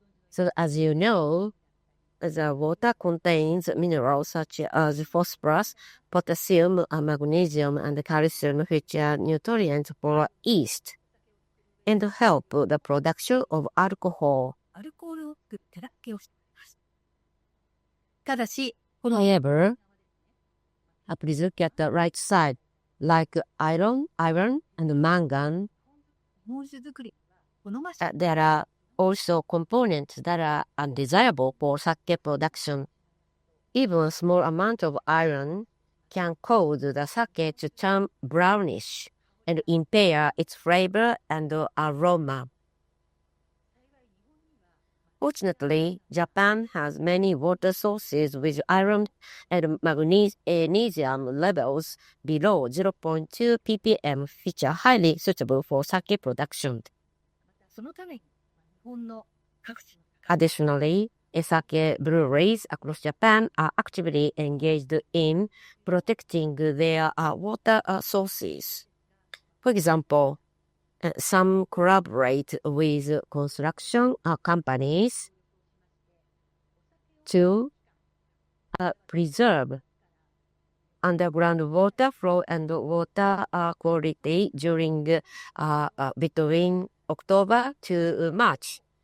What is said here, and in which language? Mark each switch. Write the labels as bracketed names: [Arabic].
[English] So as you know, the water contains minerals such as phosphorus, potassium, magnesium, and calcium, which are nutrients for yeast and help the production of alcohol. [Japanese] アルコールを手助けをしています。ただし、 [English] However, please look at the right side, like iron, and mangan. [Japanese] 日本酒作り、好ましい。 [English] There are also components that are undesirable for sake production. Even a small amount of iron can cause the sake to turn brownish and impair its flavor and aroma. Fortunately, Japan has many water sources with iron and magnesium levels below 0.2 ppm, which are highly suitable for sake production. [Japanese] そのために、日本の各地の [English] Additionally, sake breweries across Japan are actively engaged in protecting their water sources. For example, some collaborate with construction companies to preserve underground water flow and water quality during between October to March.